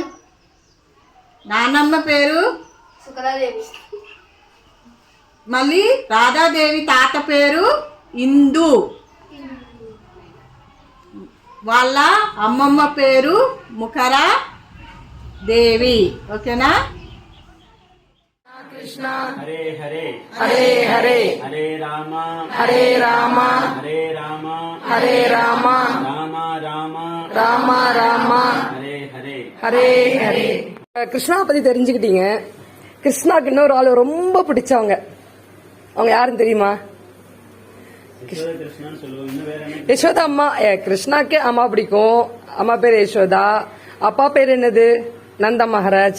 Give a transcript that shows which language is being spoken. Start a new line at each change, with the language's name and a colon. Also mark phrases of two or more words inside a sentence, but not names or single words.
Telugu: నాన్నమ్మ పేరు సుకలాదేవి, మళ్ళీ రాధాదేవి తాత పేరు ఇందు, వాళ్ళ అమ్మమ్మ పేరు ముఖరా దేవి. ఓకేనా?
Sanskrit: హరే హరే హరే హరే హరే రామ హరే రామ హరే రామ హరే రామ రామ రామ ராம ராம ஹரே ஹரே ஹரே ஹரே.
Tamil: கிருஷ்ணா பத்தி தெரிஞ்சுக்கிட்டீங்க. கிருஷ்ணாக்கு இன்னொரு ஆளு ரொம்ப பிடிச்சவங்க, அவங்க யாருன்னு தெரியுமா? கிருஷ்ணன் சொல்லுவோம். இன்னும் வேற என்ன? யசோதா அம்மா. கிருஷ்ணாக்கே அம்மா பிடிக்கும். அம்மா பேரு யசோதா, அப்பா பேரு என்னது? நந்த மகாராஜ்.